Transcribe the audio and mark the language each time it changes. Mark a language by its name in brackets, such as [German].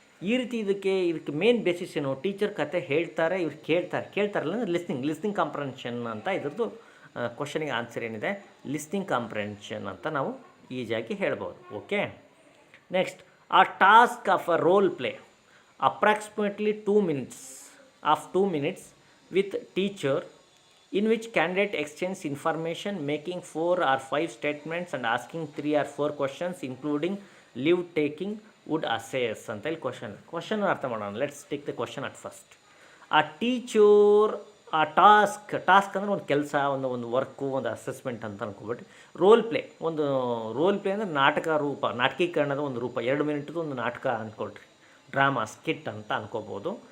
[Kannada] ಈ ರೀತಿ ಇದಕ್ಕೆ ಮೇನ್ ಬೇಸಿಸ್ ಏನು, ಟೀಚರ್ ಕತೆ ಹೇಳ್ತಾರೆ, ಇವ್ರು ಕೇಳ್ತಾರಲ್ಲ ಲಿಸ್ನಿಂಗ್ ಕಾಂಪ್ರಹೆನ್ಷನ್ ಅಂತ ಇದ್ರದ್ದು ಕ್ವಶನಿಗೆ ಆನ್ಸರ್ ಏನಿದೆ, ಲಿಸ್ನಿಂಗ್ ಕಾಂಪ್ರಹೆನ್ಷನ್ ಅಂತ ನಾವು ಈಸಿಯಾಗಿ ಹೇಳ್ಬೋದು. [English] okay, next, ಆ task of a role play approximately 2 minutes with teacher in which candidate exchange information, making 4 or 5 statements and asking 3 or 4 questions including leave taking would assess [Kannada] ಅಂತ ಇಲ್ಲಿ question ಅರ್ಥ ಮಾಡೋಣ. [English] Let's take the question at first. [Kannada] ಆ teacher ಆ task ಅಂದರೆ ಒಂದು ಕೆಲಸ, ಒಂದು ವರ್ಕು, ಒಂದು ಅಸೆಸ್ಮೆಂಟ್ ಅಂತ ಅನ್ಕೊಬಿಟ್ಟು, ರೋಲ್ ಪ್ಲೇ ಅಂದರೆ ನಾಟಕೀಕರಣದ ಒಂದು ರೂಪ, 2 ಮಿನಿಟ್ದು ಒಂದು ನಾಟಕ ಅಂದ್ಕೊಳ್ರಿ, ಡ್ರಾಮಾ ಸ್ಕಿಟ್ ಅಂತ ಅನ್ಕೋಬೋದು.